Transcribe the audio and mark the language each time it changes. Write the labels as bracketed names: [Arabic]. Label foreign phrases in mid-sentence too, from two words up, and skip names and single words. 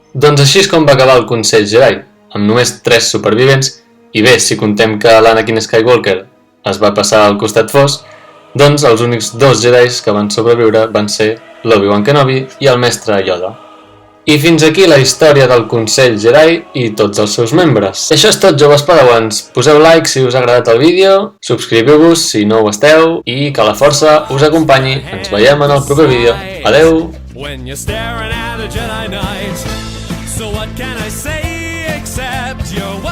[Catalan] Doncs així és com va acabar el Consell Jedi, amb només 3 supervivents, i bé, si contem que l'Anakin Skywalker es va passar al costat fos, doncs els únics 2 Jedis que van sobreviure van ser l'Obi-Wan Kenobi i el mestre Yoda. I fins aquí la història del Consell Jedi i tots els seus membres. I això és tot, joves padawans. Poseu like si us ha agradat el vídeo, subscriviu-vos si no ho esteu i que la força us acompanyi. Ens veiem en el proper vídeo. Adeu! [English] When you're staring at a Jedi Knight, so what can I say except you're